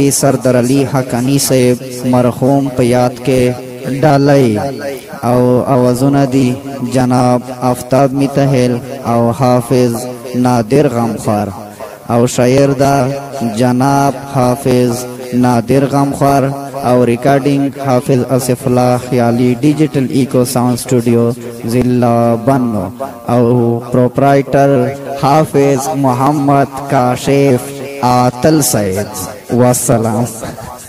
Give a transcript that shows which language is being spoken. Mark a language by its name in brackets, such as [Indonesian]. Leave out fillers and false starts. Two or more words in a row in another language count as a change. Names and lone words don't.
[Pashto] سردار علی حقانی صاحب مرحوم په یاد کې ډالۍ او اوازونه دي جناب آفتاب متحل او حافظ نادر غمخوار او شاعر دا جناب حافظ نادر غمخوار او ریکارڈنگ حافظ اسف اللہ خیالی ڈیجیٹل ایکو ساؤنڈ اسٹوڈیو ضلع بنو او پروپرائٹر حافظ محمد کاشف عاطل سعید والسلام